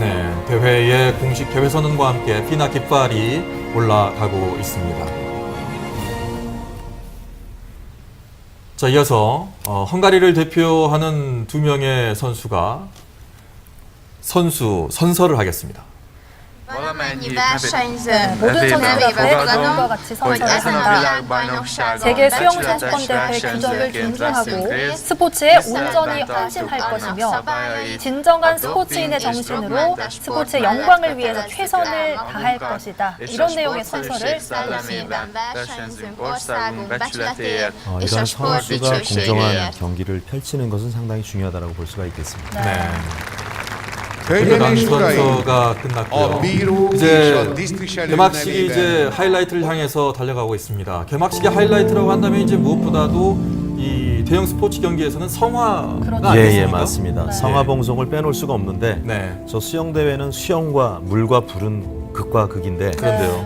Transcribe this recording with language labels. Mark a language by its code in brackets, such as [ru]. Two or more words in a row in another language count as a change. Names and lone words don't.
[ko] 네, 대회의 공식 대회 선언과 함께 피나 깃발이 올라가고 있습니다. 자, 이어서 헝가리를 대표하는 두 명의 선수가 선설을 하겠습니다. [hu] Valamennyi versenyző [ko] 모든 [hu] nevében [ko] 선수가 [hu] fogadom, [ko] 다음과 같이 [hu] hogy [ko] 선서를 [hu] ezen a [ko] 한다. [hu] világbajnokságon [ko] 세계 수영 [hu] becsületes [ko] 선수권대회 규정을 [hu] versenyzőként [ko] 존중하고 [hu] veszünk részt, [ko] 스포츠에 온전히 [hu] tiszteletben [ko] 헌신할 [hu] tartjuk [ko] 것이며 [hu] annak szabályait, [ko] 진정한 [hu] a [ko] 스포츠인의 [hu] doping és [ko] 정신으로 [hu] drogmentes [ko] 스포츠의 [hu] sport [ko] 영광을 [hu] mellett [ko] 위해서 [hu] kötelezzük [ko] 최선을 [hu] el [ko] 다할 [hu] magunkat, [ko] 것이다. [hu] és a [ko] 이런 내용의 [hu] sportszerűség [ko] 선서를 [hu] szellemében versenyzünk országunk becsületéért és a [ko] 이런 [hu] sport [ko] 선수가 공정한 [hu] dicsőségéért. [ko] 경기를 펼치는 것은 상당히 중요하다고 볼 수가 있겠습니다. 네. [hu] Hölgyeim [ko] 당 [hu] és uraim! [ko] 선서가 [hu] A [ko] 끝났고요. [hu] bíró és [ko] 이제 [hu] a tisztviselő [ko] 개막식이 이제 [hu] nevében [ko] 하이라이트를 향해서 달려가고 있습니다. 개막식의 하이라이트라고 한다면 이제 무엇보다도 이 대형 스포츠 경기에서는 성화가 그렇죠. 아니겠습니까? 예, 맞습니다. 네. 성화봉송을 빼놓을 수가 없는데 네. 저 수영대회는 수영과 물과 불은 극과 극인데 그런데요.